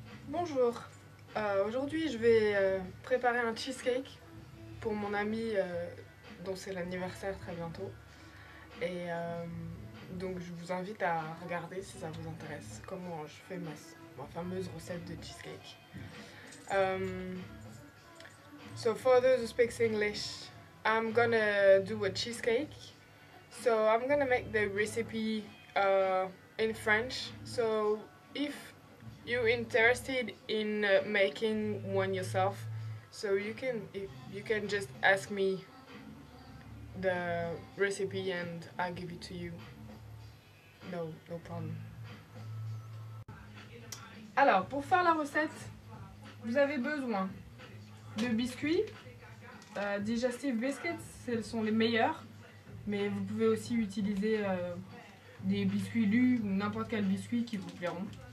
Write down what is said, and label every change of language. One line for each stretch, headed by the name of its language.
French: Bonjour, aujourd'hui je vais préparer un cheesecake pour mon ami dont c'est l'anniversaire très bientôt. Et donc je vous invite à regarder si ça vous intéresse comment je fais ma fameuse recette de cheesecake.
English: So for those who speak English, I'm gonna do a cheesecake. So I'm gonna make the recipe in French. So if you're interested in making one yourself, so you can just ask me the recipe and I'll give it to you. No problem.
French: Alors pour faire la recette, vous avez besoin de biscuits, digestive biscuits, ce sont les meilleurs, mais vous pouvez aussi utiliser des biscuits lus ou n'importe quel biscuit qui vous plairont.